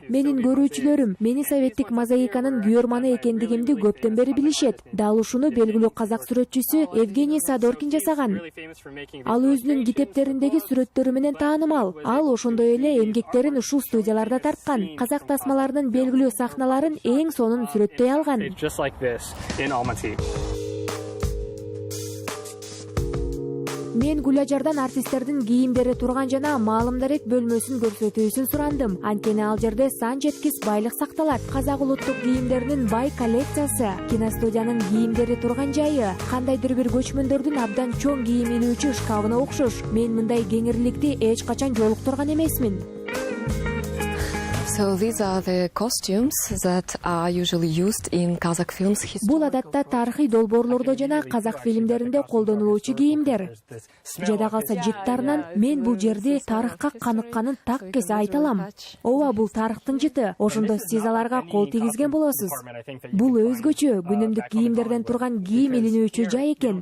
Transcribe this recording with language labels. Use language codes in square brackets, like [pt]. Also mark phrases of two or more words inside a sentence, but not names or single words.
[ky] Менин көрүүчүлөрүм мени советтик мозаиканын күйөрманы экендигимди көптөн бери билишет. Дал ушуну белгилүү казак сүрөтчүсү Евгений Садоркин жасаган. Ал өзүнүн китептериндеги сүрөттөрү менен таанымал. Ал ошондой эле эмгектерин ушул студияларда тарткан. Казак тасмаларынын белгилүү сахналарын эң сонун сүрөттөй алган. [en] Just like this in Almaty. [ky] Мен Гүлажардан артисттердин кийимдери турган жана маалымдарек бөлмөсүн көрсөтүүсүн сурандым. Анткени ал жерде сан жеткис байлык сакталат. Казак улуттук кийимдеринин бай коллекциясы, киностудиянын кийимдери турган жайы, кандайдыр бир көчмөндөрдүн абдан чоң кийим илүүчү шкафына окшош. Мен мындай кеңирликти эч качан жолуктурган эмесмин. [en] So these are the costumes that are usually used in Kazakh films. [ky] Бул адатта тарыхый долбоорлордо жана казак фильмдеринде колдонулуучу кийимдер. Жада калса жыттарынан мен бул жерди тарыхка каныкканын так кесе айта алам. Ооба, бул тарыхтын жыты. Ошондо сиз аларга кол тийгизген болосуз. Бул өзгөчө күнүмдүк кийимдерден турган кийим илинүүчү жай экен.